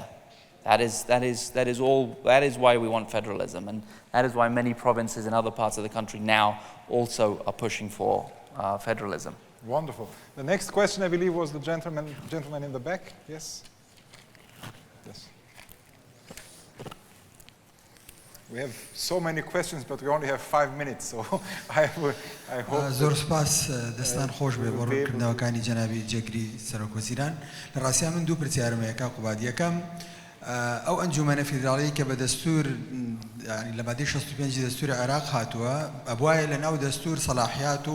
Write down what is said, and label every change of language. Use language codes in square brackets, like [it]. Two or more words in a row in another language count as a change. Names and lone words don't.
[en] That is why we want federalism, and that is why many provinces in other parts of the country now also are pushing for federalism. Wonderful. The next question, I believe, was the gentleman in the back. Yes? Yes. We have so many questions, but we only have 5 minutes, so I hope... [ckb] زۆر سپاس دەستان خۆش بێ بۆ ڕوونکردنەوەکانی جەنابی جێگری سەرۆکوەزیران. لە ڕاستیان من دوو پرسیارم هەیە کاک قوباد. یەکەم ئەو ئەنجومەنە فیدراڵیی کە بە دەستور لە مادەی 65 دەستوری عێراق هاتووە ئەبوایە لە ناو دەستور سەلاحیات